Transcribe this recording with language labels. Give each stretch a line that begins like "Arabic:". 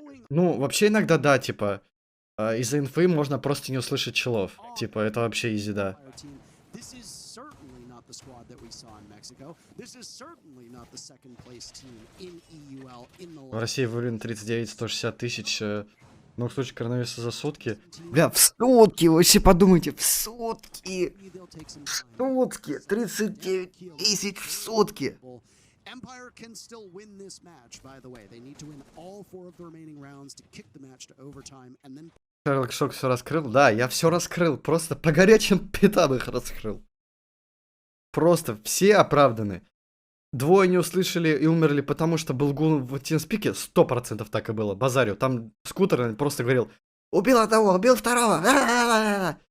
Russian: Ну, вообще иногда да, типа, из-за инфы можно просто не услышать челов. Типа, это вообще изи, да.
English: This is certainly not the squad that we saw in Mexico. This is certainly not the second place team in EUL in the
Russian: В России выявлено 39-160 тысяч новых случаев коронавируса за сутки. Бля, в сутки, вы все подумайте, в сутки. В сутки, 39 тысяч в сутки.
English: Empire can still win this match, by the way. They need to win all 4 of the remaining rounds to kick the match to overtime and then
Russian: Шерлок Шок все раскрыл? Да, я все раскрыл. Просто по горячим пятам их раскрыл. Просто все оправданы. 2 не услышали и умерли, потому что был гул в тимспике. 100% так и было. Базарю. Там скутер просто говорил: убил одного, убил второго.